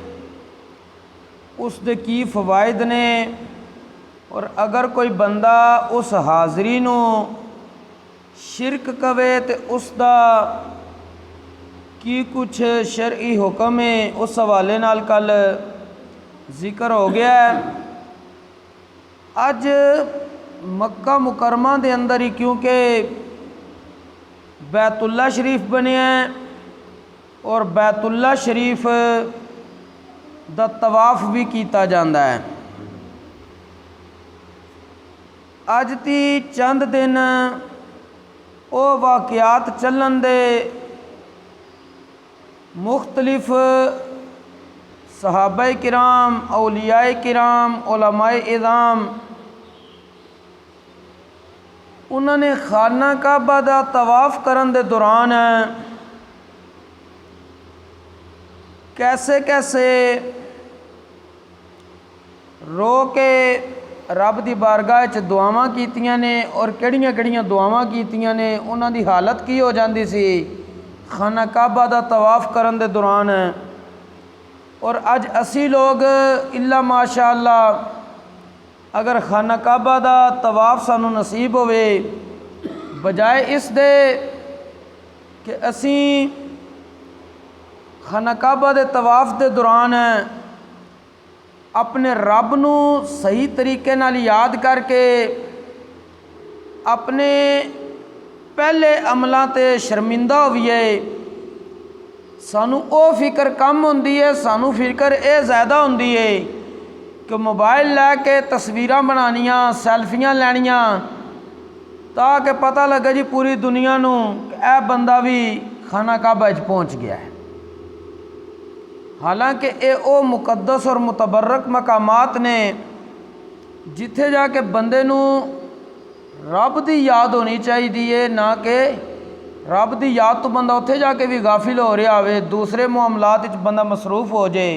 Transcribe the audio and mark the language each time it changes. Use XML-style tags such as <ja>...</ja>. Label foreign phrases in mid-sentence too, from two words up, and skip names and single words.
<pa>اس دے کی فوائد نے، اور اگر کوئی بندہ اس حاضری نو شرک کوے تے اس دا کی کچھ شرعی حکم ہے، اس حوالے نال کل ذکر ہو گیا ہے۔ اج مکہ مکرمہ دے اندر ہی کیونکہ بیت اللہ شریف بنے ہیں اور بیت اللہ شریف دا طواف بھی کیتا جاندا ہے، اج تی چند دن او واقعات چلن دے مختلف صحابہ کرام، اولیاء کرام، علماء اعظام انہوں نے خانہ کعبہ دا طواف کرن دے دوران کیسے کیسے رو کے رب دی بارگاہ چ دعاواں کیتیاں نے اور کیڑیاں کیڑیاں دعاواں کیتیاں نے، انہاں دی حالت کی ہو جاندی سی خانہ کعبہ دا طواف کرن دے دوران۔ اور اج اسی لوگ الا ماشاء اللہ اگر خانہ کعبہ دا طواف سانو نصیب ہوئے، بجائے اس دے کہ اسی خانہ کعبہ دے طواف دے دوران اپنے رب نو صحیح طریقے نال یاد کر کے اپنے پہلے عملاں تے شرمندہ ہوئیے، سانو او فکر کم ہوندی ہے، سانو فکر اے زیادہ ہوندی ہے کہ موبائل لے کے تصویراں بنانیاں، سیلفیاں لینیاں تاکہ پتہ لگے جی پوری دنیا نو کہ اے بندہ بھی خانہ کعبہ وچ پہنچ گیا ہے۔ حالانکہ اے او مقدس اور متبرک مقامات نے جتھے جا کے بندے نو رب دی یاد ہونی چاہیے، نہ کہ رب دی یاد تو بندہ اتھے جا کے بھی غافل ہو رہا ہوئے، دوسرے معاملات وچ بندہ مصروف ہو جائے۔</pa>